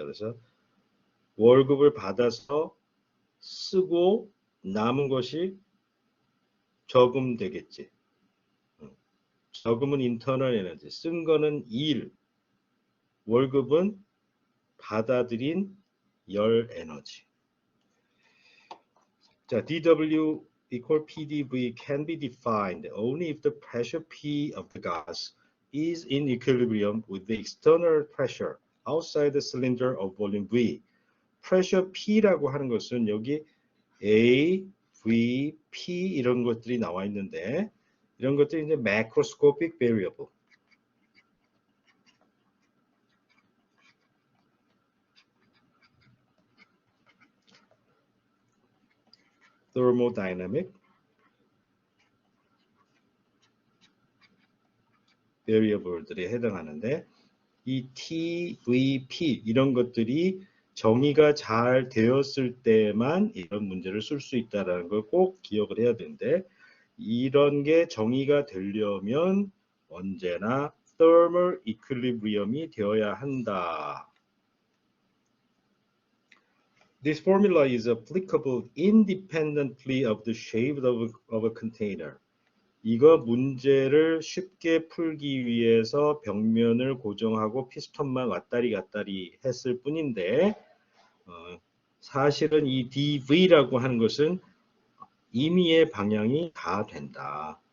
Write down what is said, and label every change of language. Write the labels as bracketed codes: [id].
[ko] 그래서 월급을 받아서 쓰고 남은 것이 저금 되겠지. 저금은 인터널 에너지, 쓴 거는 일, 월급은 받아들인 열 에너지. [en] 자, dW equal PdV can be defined only if the pressure P of the gas is in equilibrium with the external pressure outside the cylinder of volume V. [ko] pressure P라고 하는 것은 여기 A, V, P 이런 것들이 나와 있는데 이런 것들이 이제 macroscopic variable. thermodynamic variable들에 해당하는데 이 T, V, P 이런 것들이 정의가 잘 되었을 때만 이런 문제를 쓸 수 있다는 걸 꼭 기억을 해야 되는데 이런 게 정의가 되려면 언제나 thermal equilibrium이 되어야 한다. [en] This formula is applicable independently of the shape of a container. [ko] 이거 문제를 쉽게 풀기 위해서 벽면을 고정하고 피스톤만 왔다리 갔다리 했을 뿐인데 사실은 이 dV라고 하는 것은 임의의 방향이 다 된다.